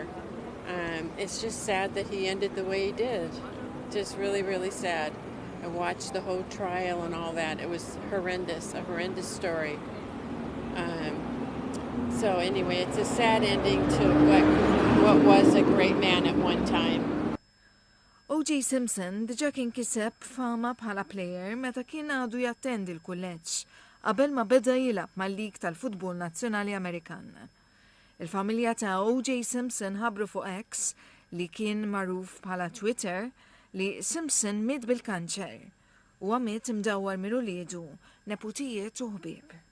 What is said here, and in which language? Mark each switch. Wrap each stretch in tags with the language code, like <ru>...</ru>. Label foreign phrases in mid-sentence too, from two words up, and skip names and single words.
<en>It's just sad that he ended the way he did. Just really, really sad. I watched the whole trial and all that. It was horrendous, a horrendous story. So anyway, it's a sad ending to what was a great man at one time.</en> <mt>O.J. Simpson diġa kien kiseb fama bħala plejer meta kien għadu jattendi l-kulleġġ qabel ma beda jilab mal-lig tal-Futbol Nazzjonali Amerikan. Il-familja ta' O.J. Simpson ħabru fuq X li kien magħruf bħala Twitter li Simpson miet bil-kanċer u għamiet imdawwar minn uliedu, neputijiet u ħbieb.</mt>